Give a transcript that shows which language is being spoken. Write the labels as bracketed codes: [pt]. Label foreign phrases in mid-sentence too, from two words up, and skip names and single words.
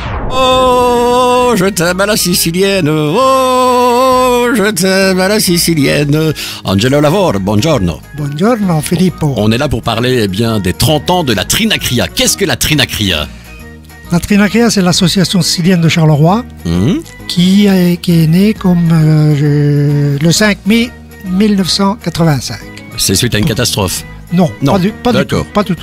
[fr] Oh, je t'aime à la sicilienne. Oh, je t'aime à la sicilienne. [it] Angelo Lavoro, buongiorno. Buongiorno Filippo. [fr] On est là pour parler des 30 ans de la Trinacria. Qu'est-ce que la Trinacria? La Trinacria, c'est l'association sicilienne de Charleroi qui est née comme le 5 mai 1985. C'est suite à une catastrophe? Non, pas du tout.